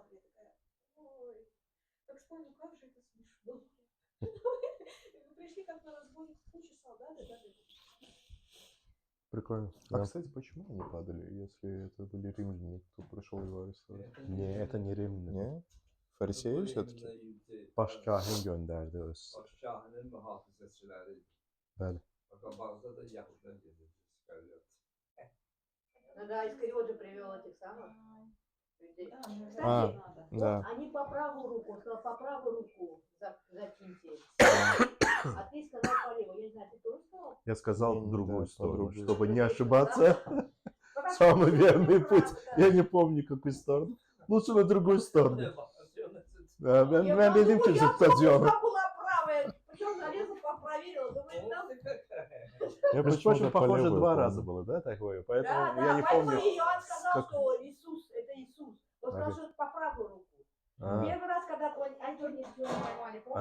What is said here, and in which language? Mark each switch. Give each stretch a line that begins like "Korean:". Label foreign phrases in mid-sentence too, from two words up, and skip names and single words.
Russian: Я такая, ой, как вспомню, как же это смешно. Вы пришли как на разбой, куча солдат, и даже Прикольно. А, Да. кстати, почему они падали, если это были римляне, кто пришел его арестовать? Не, это не Rimli. Не? Фарисеи все-таки?
Azerbaijani: Başkahin göndərdi öz. Başkahinin mühafizəçiləri idi. Bəli. Qabaqda da Yahudiler gedirdi. İskariot.
Russian: Ну да, Искариот же привел этих самых людей. Кстати, А, вот да. они по правую руку, он сказал, по правую руку закиньте. А ты сказал по левую. Я не знаю, ты тоже сказал? Я сказал Не, другую да, по сторону, другую. чтобы не Другую ошибаться. сторону, да? Самый верный Правда, путь. да. Я не помню, какую сторону. Лучше на другую сторону.
Turkish: Bakın. Ben bildim ki
Russian: Я стадион. там была правая. Причем залезла, проверила. Думаю, там... Я Между прочим, почему-то по похоже, левую два помню. раза было, да, такое? Поэтому Да, я да, не поэтому помню. Иоанн сказал, как- что Иисус, это Иисус. Он сказал, Ага. что это по правую руку. А, Первый раз, когда они тоже ничего не поймали, помнишь?